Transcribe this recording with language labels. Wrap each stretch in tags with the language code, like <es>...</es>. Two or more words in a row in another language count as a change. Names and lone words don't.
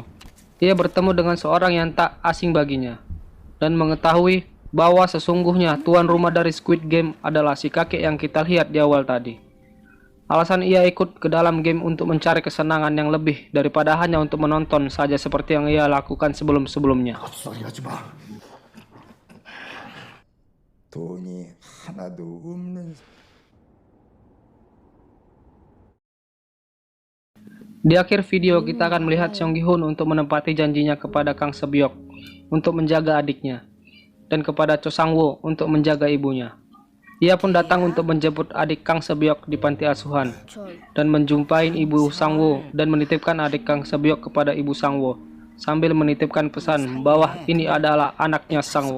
<id>Ia bertemu dengan seorang yang tak asing baginya dan mengetahui bahwa sesungguhnya tuan rumah dari Squid Game adalah si kakek yang kita lihat di awal tadi. Alasan ia ikut ke dalam game untuk mencari kesenangan yang lebih daripada hanya untuk menonton saja seperti yang ia lakukan sebelum-sebelumnya.</id> <ko>헛소리하지 마. 돈이 하나도 없는</ko> <id>Di akhir video kita akan melihat Seong Gi-hun untuk menepati janjinya kepada Kang Sebyok untuk menjaga adiknya dan kepada Cho Sang-woo untuk menjaga ibunya. Ia pun datang untuk menjemput adik Kang Sebyok di panti asuhan dan menjumpai ibu Sang-woo dan menitipkan adik Kang Sebyok kepada ibu Sang-woo sambil menitipkan pesan bahwa ini adalah anaknya Sang-woo.</id>